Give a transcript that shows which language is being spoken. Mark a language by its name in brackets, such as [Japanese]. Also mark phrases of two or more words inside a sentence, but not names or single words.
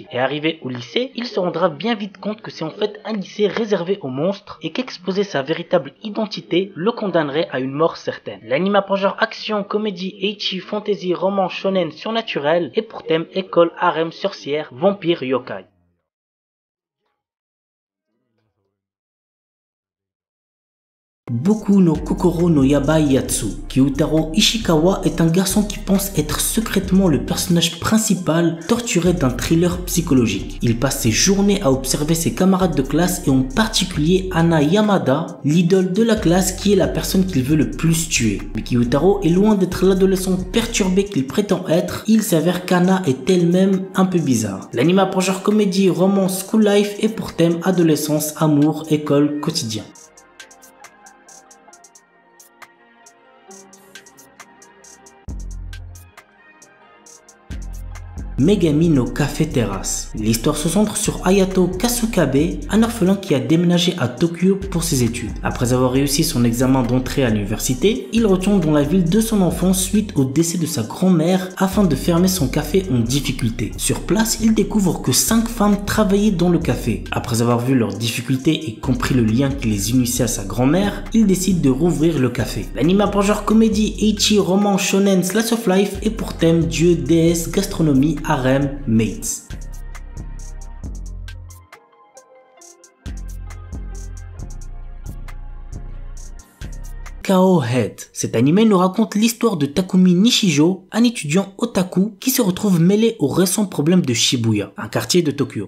[French] Et arrivé au lycée, il se rendra bien vite compte que c'est en fait un lycée réservé aux monstres et qu'exposer sa véritable identité le condamnerait à une mort certaine. L'anime a pour genre action, comédie, ecchi, fantasy, roman, shonen, surnaturel et pour thème école, harem, sorcière, vampire, yokai. Boku no Kokoro no Yabai Yatsu. Kyutaro Ishikawa est un garçon qui pense être secrètement le personnage principal torturé d'un thriller psychologique. Il passe ses journées à observer ses camarades de classe et en particulier Ana Yamada, l'idole de la classe qui est la personne qu'il veut le plus tuer. Mais Kyutaro est loin d'être l'adolescent perturbé qu'il prétend être, il s'avère qu'Ana est elle-même un peu bizarre. L'anime a pour genre comédie, roman, [English] school life [French] et pour thème adolescence, amour, école, quotidien. Megami no Café Terrace. L'histoire se centre sur Hayato Kasukabe, un orphelin qui a déménagé à Tokyo pour ses études. Après avoir réussi son examen d'entrée à l'université, il retourne dans la ville de son enfance suite au décès de sa grand-mère afin de fermer son café en difficulté. Sur place, il découvre que 5 femmes travaillaient dans le café. Après avoir vu leurs difficultés et compris le lien qui les unissait à sa grand-mère, il décide de rouvrir le café. L'anime a pour genre comédie, ecchi, roman, shonen, [English] slice of life [French] et pour thème dieu, déesse, gastronomie, harem, mates. KO Head. Cet animé nous raconte l'histoire de Takumi Nishijo, un étudiant otaku qui se retrouve mêlé aux récents problèmes de Shibuya, un quartier de Tokyo.